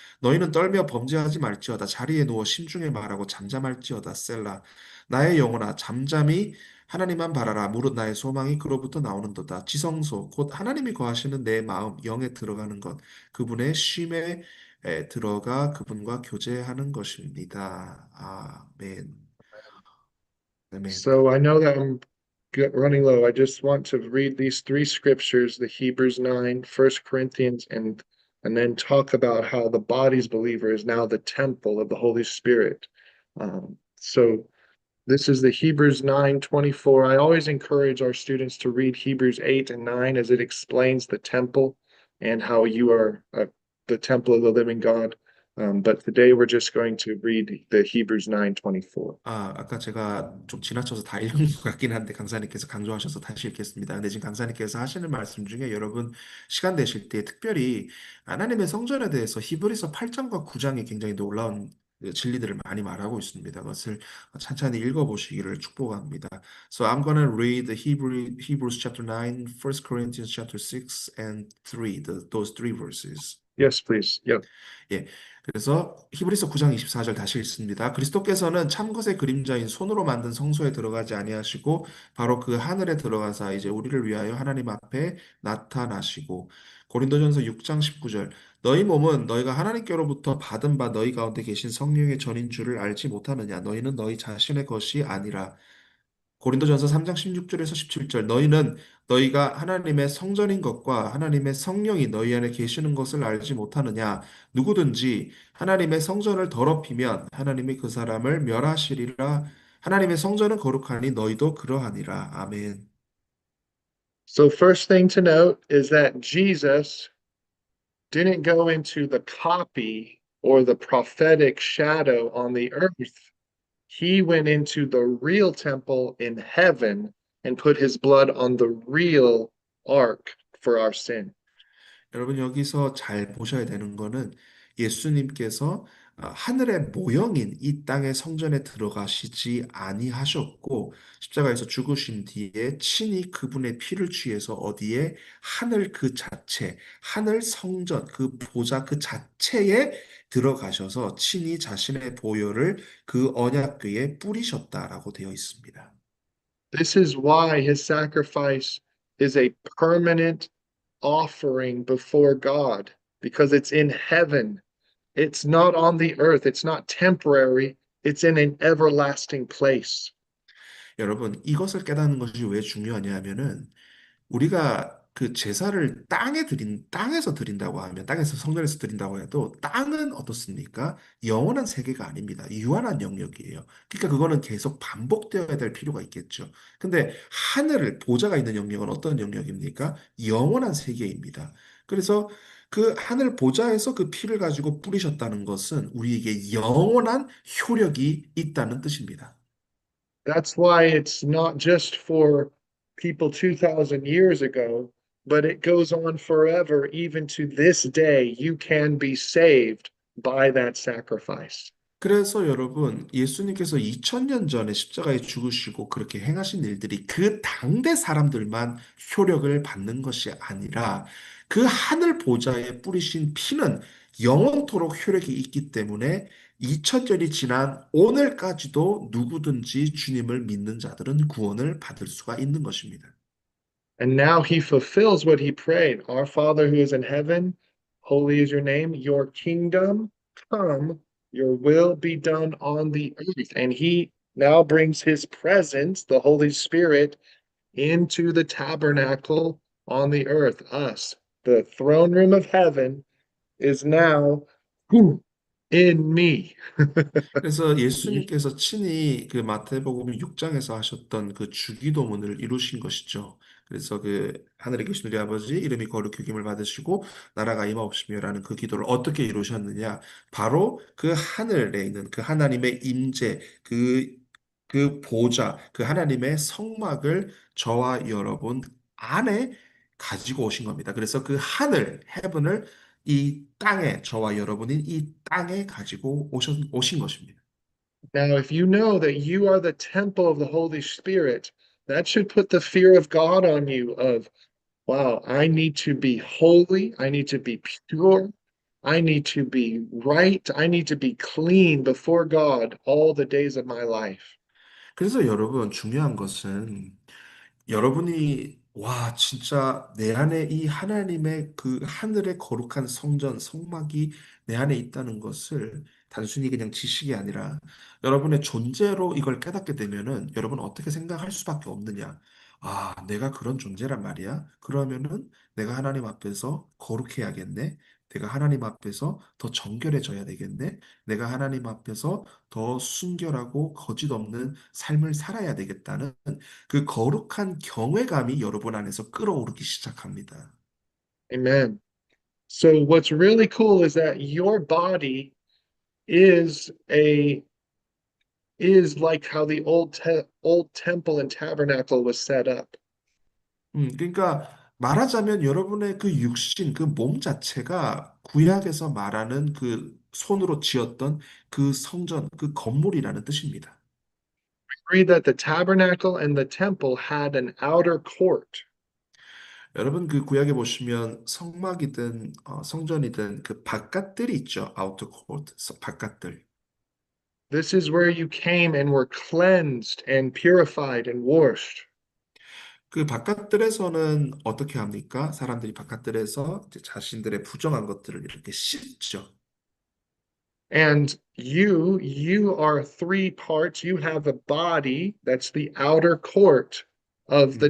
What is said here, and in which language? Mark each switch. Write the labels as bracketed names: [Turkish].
[Korean] 너희는 떨며 범죄하지 말지어다. 자리에 누워 심중에 말하고 잠잠할지어다. 셀라. 나의 영혼아 잠잠히 하나님만 바라라. 무릇 나의 소망이 그로부터 나오는도다. 지성소 곧 하나님이 거하시는 내 마음 영에 들어가는 것 그분의 쉼에 들어가 그분과 교제하는 것입니다. 아멘. 아멘. [English] So I know that I'm running low. I just want to read these three scriptures, the Hebrews 9, 1 Corinthians, and then talk about how the body's believer is now the temple of the Holy Spirit. So this is the Hebrews 9:24. I always encourage our students to read Hebrews 8 and 9 as it explains the temple and how you are the temple of the living God. But today we're just going to read the Hebrews 9:24. [Korean] 아까 제가 좀 지나쳐서 다 읽은 것 같긴 한데 강사님께서 강조하셔서 다시 읽겠습니다. 근데 지금 강사님께서 하시는 말씀 중에 여러분 시간 되실 때 특별히 하나님의 성전에 대해서 히브리서 8장과 9장이 굉장히 놀라운 진리들을 많이 말하고 있습니다. 그것을 찬찬히 읽어보시기를 축복합니다. [English] So I'm gonna read the Hebrews chapter 9, 1 Corinthians chapter 6 and 3, those three verses. Yes, please. Yep. [Korean] 예. 그래서 히브리서 9장 24절 다시 읽습니다. 그리스도께서는 참것의 그림자인 손으로 만든 성소에 들어가지 아니하시고 바로 그 하늘에 들어가사 이제 우리를 위하여 하나님 앞에 나타나시고 고린도전서 6장 19절 너희 몸은 너희가 하나님께로부터 받은 바 너희 가운데 계신 성령의 전인 줄을 알지 못하느냐 너희는 너희 자신의 것이 아니라 고린도전서 3장 16절에서 17절 너희는 너희가 하나님의 성전인 것과 하나님의 성령이 너희 안에 계시는 것을 알지 못하느냐 누구든지 하나님의 성전을 더럽히면 하나님이 그 사람을 멸하시리라 하나님의 성전은 거룩하니 너희도 그러하니라 아멘. [English] So first thing to note is that Jesus didn't go into the copy or the prophetic shadow on the earth. He went into the real temple in heaven and put his blood on the real ark for our sin. [Korean] 여러분 여기서 잘 보셔야 되는 거는 예수님께서 하늘의 모형인 이 땅의 성전에 들어가시지 아니하셨고 십자가에서 죽으신 뒤에 친히 그분의 피를 취해서 어디에 하늘 그 자체, 하늘 성전 그 보좌 그 자체에 들어가셔서 친히 자신의 보혈을 그 언약궤에 뿌리셨다라고 되어 있습니다. [English] This is why his sacrifice is a permanent offering before God, because it's in heaven. It's not on the earth. It's not temporary. It's in an everlasting place. [Korean] 여러분, 이것을 깨닫는 것이 왜 중요하냐 하면은 우리가 그 제사를 땅에서 드린다고 하면, 땅에서 성전에서 드린다고 해도 땅은 어떻습니까? 영원한 세계가 아닙니다. 유한한 영역이에요. 그러니까 그거는 계속 반복되어야 될 필요가 있겠죠. 근데 보좌가 있는 영역은 어떤 영역입니까? 영원한 세계입니다. 그래서 그 하늘 보좌에서 그 피를 가지고 뿌리셨다는 것은 우리에게 영원한 효력이 있다는 뜻입니다. [English] That's why it's not just for people 2,000 years ago, but it goes on forever. Even to this day, you can be saved by that sacrifice. [Korean] 그래서 여러분, 예수님께서 2000년 전에 십자가에 죽으시고 그렇게 행하신 일들이 그 당대 사람들만 효력을 받는 것이 아니라 그 하늘 보좌에 뿌리신 피는 영원토록 효력이 있기 때문에 2000년이 지난 오늘까지도 누구든지 주님을 믿는 자들은 구원을 받을 수가 있는 것입니다. [English] And now he fulfills what he prayed. Our Father who is in heaven, holy is your name, your kingdom come, your will be done on the earth. And he now brings his presence, the Holy Spirit, into the tabernacle on the earth, us. The throne room of heaven is now whew, in me. [Korean] 그래서 예수님께서 친히 그 마태복음 6장에서 하셨던 그 주기도문을 이루신 것이죠. 그래서 그 하늘에 계신 우리 아버지 이름이 거룩히 여김을 받으시고 나라가 임하옵시며라는 그 기도를 어떻게 이루셨느냐? 바로 그 하늘에 있는 그 하나님의 임재, 그 보좌, 그 하나님의 성막을 저와 여러분 안에 가지고 오신 겁니다. 그래서 그 헤븐을 이 땅에, 저와 여러분인 이 땅에 가지고 오신 것입니다. [English] Now, if you know that you are the temple of the Holy Spirit, that should put the fear of God on you of, wow, I need to be holy, I need to be pure, I need to be right, I need to be clean before God all the days of my life. [Korean] 그래서 여러분, 중요한 것은 여러분이 와, 진짜 내 안에 이 하나님의 그 하늘의 거룩한 성전, 성막이 내 안에 있다는 것을 단순히 그냥 지식이 아니라 여러분의 존재로 이걸 깨닫게 되면은 여러분 어떻게 생각할 수밖에 없느냐? 아, 내가 그런 존재란 말이야? 그러면은 내가 하나님 앞에서 거룩해야겠네? 내가 하나님 앞에서 더 정결해져야 되겠네? 내가 하나님 앞에서 더 순결하고 거짓 없는 삶을 살아야 되겠다는 그 거룩한 경외감이 여러분 안에서 끌어오르기 시작합니다. Amen. [English] So what's really cool is that your body is a is like how the old temple and tabernacle was set up. [Korean] 그러니까 말하자면 여러분의 그 육신, 그 몸 자체가 구약에서 말하는 그 손으로 지었던 그 성전, 그 건물이라는 뜻입니다. [English] Agree that the tabernacle and the temple had an outer court. [Korean] 여러분 그 구약에 보시면 성막이든 성전이든 그 바깥들이 있죠. [English] 아우터 코트, [Korean] 바깥들. [English] This is where you came and were cleansed and purified and washed. [Korean] 그 바깥들에서는 어떻게 합니까? 사람들이 바깥들에서 이제 자신들의 부정한 것들을 이렇게 씻죠. [English] And you are three parts. You have a body that's the outer court of the